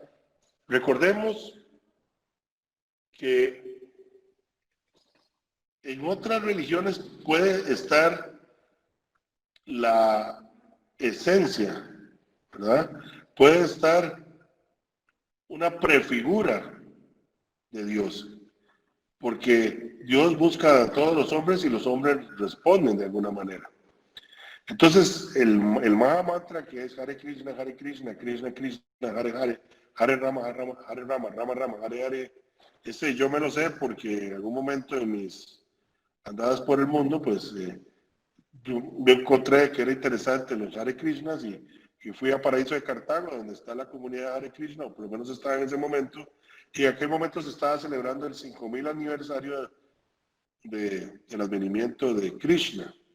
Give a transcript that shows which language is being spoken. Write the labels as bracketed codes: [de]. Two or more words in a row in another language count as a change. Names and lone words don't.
[es] Recordemos que en otras religiones puede estar la esencia, ¿verdad? Puede estar una prefigura de Dios, porque Dios busca a todos los hombres y los hombres responden de alguna manera. Entonces, el Maha Mantra, que es [sa] Hare Krishna, Krishna Krishna, Hare Hare, Hare Rama, Hare Rama, Hare Rama, Rama Rama, Hare Hare, [es] ese yo me lo sé porque en algún momento de mis andadas por el mundo, pues yo me encontré que era interesante los Hare Krishnas y fui a Paraíso de Cartago, donde está la comunidad Hare Krishna, o por lo menos estaba en ese momento, y en aquel momento se estaba celebrando el 5000 aniversario del advenimiento de Krishna.